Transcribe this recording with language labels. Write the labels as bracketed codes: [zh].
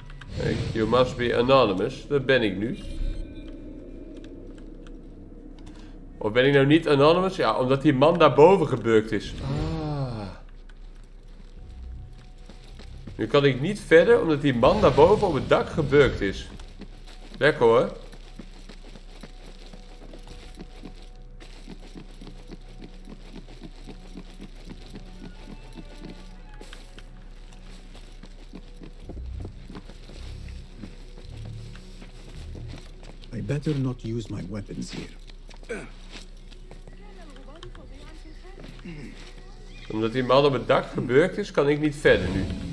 [en] Hey, you must be anonymous. [nl] Dat ben ik nu. Of ben ik nou niet anonymous? Ja, omdat die man daarboven gebukt is. Ah. Nu kan ik niet verder, omdat die man daarboven op het dak gebukt is. Lekker hoor. [en] I better not use my weapons here. [nl] Omdat die man op het dak gebeurd is, kan ik niet verder nu.